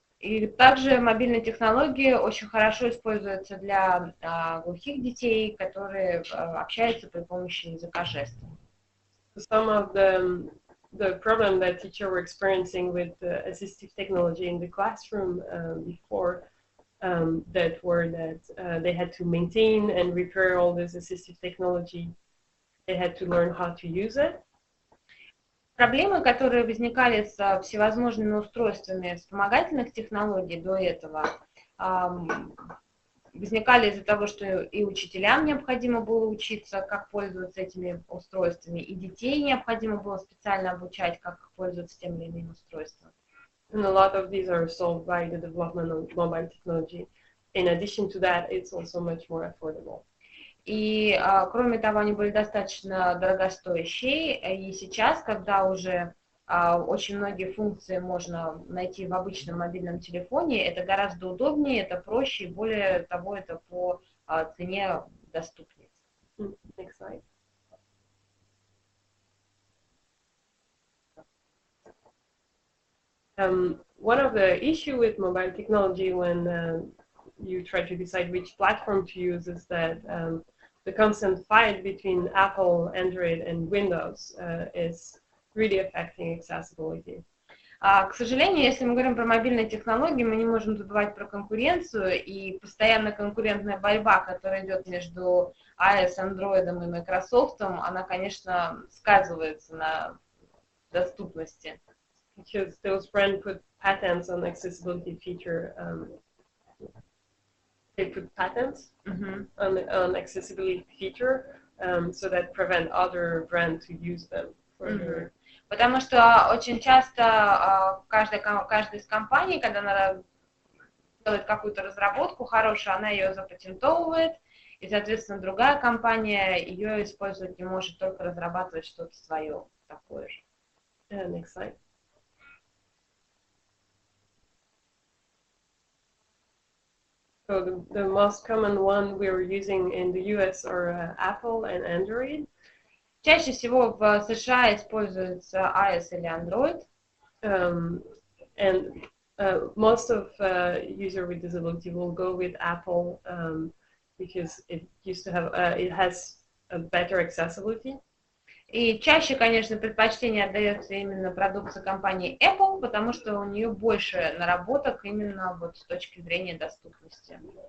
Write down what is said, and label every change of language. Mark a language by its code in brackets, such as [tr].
[ru] И также мобильные технологии очень хорошо используются для глухих детей, которые общаются при помощи языка жестов. [en] Some of the problem that teachers were experiencing with assistive technology in the classroom before that were that they had to maintain and repair all this assistive technology. They had to learn how to use it. [ru] Проблемы, которые возникали с всевозможными устройствами вспомогательных технологий до этого, возникали из-за того, что и учителям необходимо было учиться, как пользоваться этими устройствами, и детей необходимо было специально обучать, как пользоваться тем или иным устройством. [en] And a lot of these are solved by the development of mobile technology. In addition to that, it's also much more affordable. [ru] И, кроме того, они были достаточно дорогостоящие, и сейчас, когда уже очень многие функции можно найти в обычном мобильном телефоне, это гораздо удобнее, это проще, и более того, это по цене доступнее. [en] Next slide. One of the issues with mobile technology when you try to decide which platform to use is that the constant fight between Apple, Android, and Windows is really affecting accessibility. [ru] К сожалению, если мы говорим про мобильные технологии, мы не можем забывать про конкуренцию, и постоянно конкурентная борьба, которая идет между iOS, Android и Microsoft, она, конечно, сказывается на доступности. [en] Because those brands put patents on accessibility feature. They put patents on accessibility feature so that prevent other brands to use them. [ru] Потому что очень часто каждая из компаний, когда она делает какую-то разработку хорошую, она ее запатентовывает, и, соответственно, другая компания ее использовать не может, только разрабатывать что-то свое такое же. [en] Next slide. So the most common one we're using in the US are Apple and Android. [ru] Чаще всего в США используется iOS или Android. [en] And most of users with disability will go with Apple because it used to have, it has a better accessibility. [ru] И чаще, конечно, предпочтение отдается именно продукции компании Apple, потому что у нее больше наработок именно вот с точки зрения доступности.